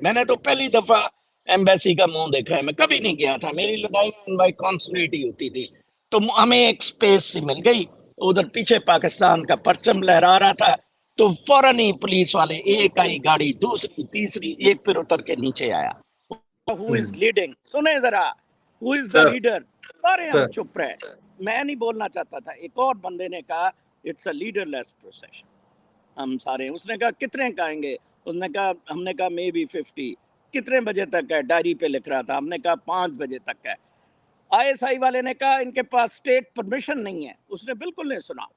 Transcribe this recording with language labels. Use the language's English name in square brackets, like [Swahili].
[Hindi] मैंने तो पहली दफा एम्बेसी का मुंह देखा है, मैं कभी नहीं गया था, मेरी लड़ाई इनवाई कॉन्सुलेट ही होती थी। तो हमें एक स्पेस सी मिल गई, उधर पीछे पाकिस्तान का परचम लहरा रहा था, तो फौरन ही पुलिस वाले, एक आई गाड़ी, दूसरी तीसरी, एक फिर उतर के नीचे आया। [English] Who is leading? [Hindi] सुने जरा, [English] who is the leader? [Hindi] सारे हम चुप रहे, मैं नहीं बोलना चाहता था। एक और बंदे ने कहा [English] It's a leaderless procession. [Hindi] हम सारे, उसने कहा कितने का आएंगे, उसने कहा, हमने कहा मे बी 50। कितने बजे तक है, डायरी पे लिख रहा था, हमने कहा 5 बजे तक है। ISI वाले ने कहा इनके पास स्टेट परमिशन नहीं है, उसने बिल्कुल नहीं सुना।